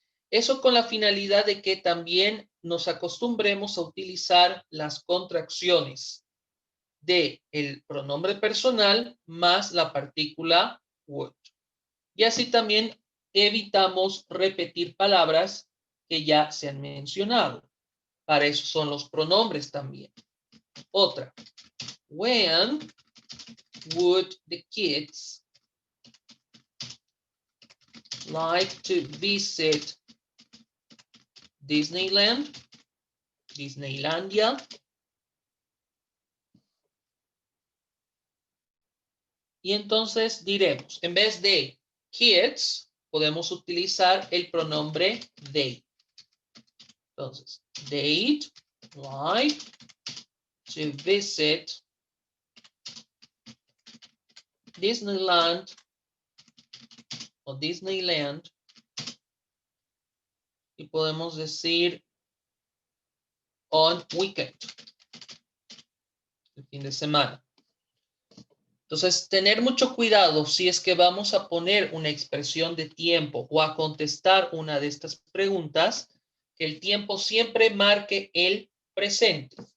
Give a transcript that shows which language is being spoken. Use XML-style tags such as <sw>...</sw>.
<es>Eso con la finalidad de que también nos acostumbremos a utilizar las contracciones de el pronombre personal más la partícula would. Y así también evitamos repetir palabras que ya se han mencionado. Para eso son los pronombres también. Otra.</es> <en>When would the kids like to visit Disneyland?</en> <es>Disneylandia. Y entonces diremos, en vez de kids, podemos utilizar el pronombre they. Entonces,</es> <en>they'd like to visit Disneyland o Disneyland.</en> <es>Y podemos decir</es> <en>on weekend,</en> <es>el fin de semana. Entonces, tener mucho cuidado si es que vamos a poner una expresión de tiempo o a contestar una de estas preguntas, que el tiempo siempre marque el presente.</es>